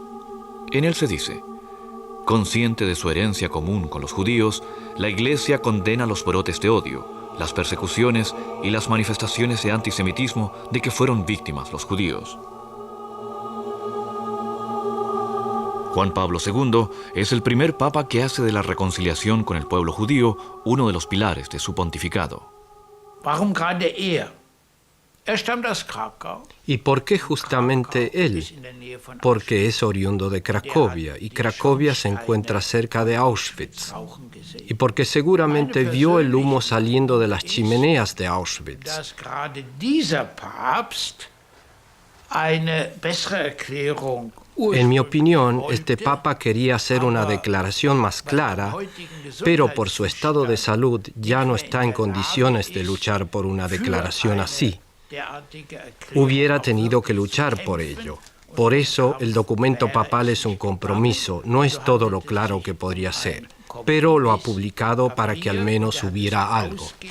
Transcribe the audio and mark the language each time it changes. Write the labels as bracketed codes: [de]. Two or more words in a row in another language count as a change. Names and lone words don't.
[es] En él se dice: consciente de su herencia común con los judíos, la Iglesia condena los brotes de odio, las persecuciones y las manifestaciones de antisemitismo de que fueron víctimas los judíos. Juan Pablo II es el primer papa que hace de la reconciliación con el pueblo judío uno de los pilares de su pontificado. [de] Warum gerade er? Stammt aus Krakau. [es] ¿Y por qué justamente él? Porque es oriundo de Cracovia, y Cracovia se encuentra cerca de Auschwitz. Y porque seguramente vio el humo saliendo de las chimeneas de Auschwitz. [de] Dass gerade dieser Papst eine bessere Erklärung. [es] En mi opinión, este papa quería hacer una declaración más clara, pero por su estado de salud ya no está en condiciones de luchar por una declaración así. Hubiera tenido que luchar por ello. Por eso, el documento papal es un compromiso, no es todo lo claro que podría ser, pero lo ha publicado para que al menos hubiera algo.